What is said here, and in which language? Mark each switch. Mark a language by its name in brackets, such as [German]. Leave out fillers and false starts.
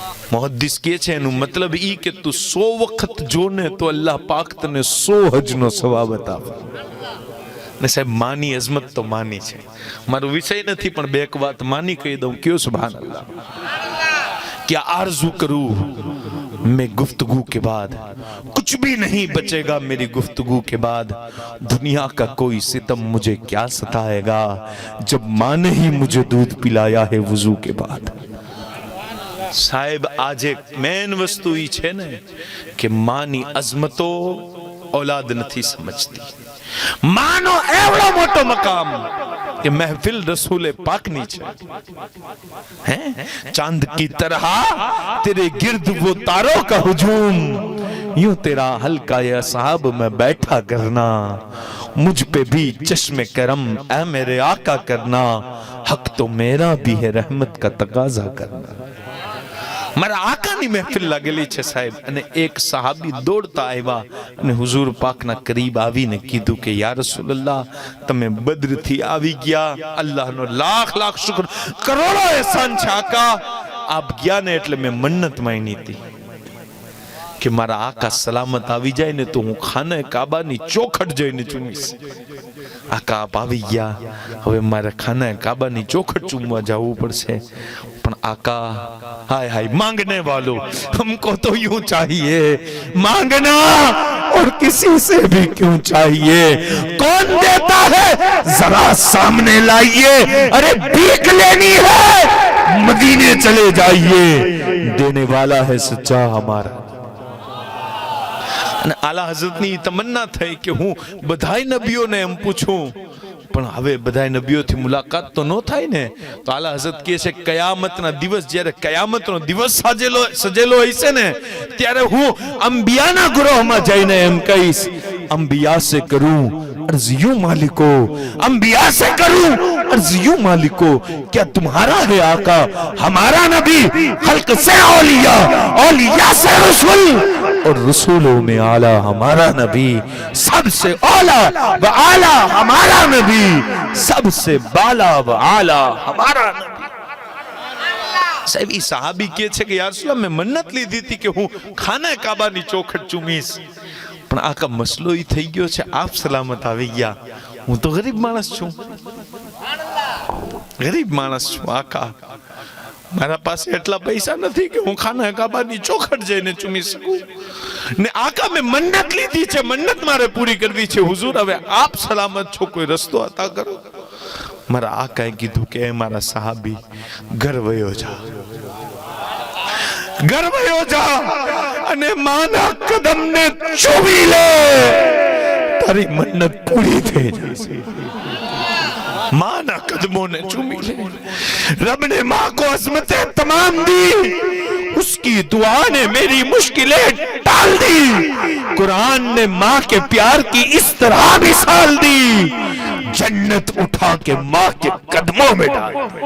[Gujarati] મુહદ્દિસ કહે છે એનું મતલબ ઈ કે તું 100 વખત જોને તો અલ્લાહ પાક તને 100 હજનો સવાબ અતા ફરમાવે. ને સાહેબ, માની અઝમત તો માની છે. મારો વિષય નથી, પણ બે એક વાત માની કહી દઉં. ક્યો સુભાનअल्लाह. [Hindi] क्या आरज़ू करूं मैं गुफ्तगू के बाद, कुछ भी नहीं बचेगा मेरी गुफ्तगू के बाद. दुनिया का कोई सितम मुझे क्या सताएगा जब माँ ने ही मुझे दूध पिलाया है वुजू के बाद. [Gujarati] સાહેબ, આજે મેન વસ્તુ ઈ છે ને કે માની અઝમતો औलाद નથી સમજતી. માનો એવડો મોટો મકામ [Hindi] कि महफिल रसूल पाक नीचे है, चांद की तरह तेरे गिर्द वो तारों का हुजूम, यूं तेरा हल्का ये साहब में बैठा करना, मुझ पे भी चश्मे करम ऐ मेरे आका करना, हक तो मेरा भी है रहमत का तकाजा करना. [Gujarati] મારા આકાની મહેફિલ લાગેલી છે સાહેબ, અને એક સહાબી દોડતા આવ્યા અને હુઝુર પાકના કરીબ આવીને કીધું કે યા રસૂલલ્લાહ, તમે બદ્રથી આવી ગયા, અલ્લાહનો લાખ લાખ શુક્ર, કરોડો એહસાન છે આકા, આપ ગયા ને એટલે મેં મન્નત માંગી હતી કે મારા આકા સલામત આવી જાય ને તો હું ખાને કાબાની ચોખટ જઈને ચૂમીશ. આકા આપ આવી ગયા, હવે મારે ખાને કાબાની ચોખટ ચૂમવા જવું પડશે. પણ આકા, [Hindi] हाय हाय मांगने वालों, हमको तो यूं चाहिए, मांगना और किसी से भी क्यों चाहिए, कौन देता है जरा सामने लाइए, अरे भीख लेनी है मदीने चले जाइए, देने वाला है सच्चा हमारा. [Gujarati] અને આલા હઝરતની તમન્ના થઈ કે હું બધાય નબીઓને એમ પૂછું, પણ હવે બધાય નબીઓથી મુલાકાત તો ન થાય ને. તો આલા હઝરત કહે છે કયામતના દિવસ, જ્યારે કયામતનો દિવસ સજેલો હશે ને, ત્યારે હું અંબિયાના ગ્રોહમાં જઈને એમ કહીશ, [Hindi] અંબિયા સે કરું अर्ज यूं मालिको, अंबिया से करूं अर्ज यूं मालिको, क्या तुम्हारा है आका हमारा नबी, खल्क से औलिया, औलिया से रसूल, और रसूलों में आला हमारा नबी, सबसे औला व आला हमारा नबी, सबसे बाला व आला हमारा नबी. [Gujarati] સાહેબ ઈ સહાબી કહે છે કે યા રસૂલલ્લાહ, મેં મન્નત લીધી હતી કે હું ખાને કાબાની ચોખટ ચૂમીશ, પણ આકા મસલો ઈ થઈ ગયો છે, આપ સલામત આવી ગયા, હું તો ગરીબ માણસ છું, ગરીબ માણસ છું આકા, મારા પાસે એટલા પૈસા નથી કે હું ખાના કાબાની ચોખટ જઈને ચૂમી શકું, ને આકા મેં મન્નત લીધી છે, મન્નત મારે પૂરી કરવી છે, હુઝુર હવે આપ સલામત છો, કોઈ રસ્તો અતા કરો. મારા આકાએ કીધું કે મારા સહાબી, ઘર વયો જા, ઘર વયો જા અને માના કદમને ચૂમી લે, તારી મન્નત પૂરી થઈ જશે. [Hindi] माना कदमों ने चूमी ले, रब ने माँ को अज़मतें तमाम दी, उसकी दुआ ने मेरी मुश्किलें टाल दी, कुरान ने माँ के प्यार की इस तरह मिसाल दी, जन्नत उठा के माँ के कदमों में डाल.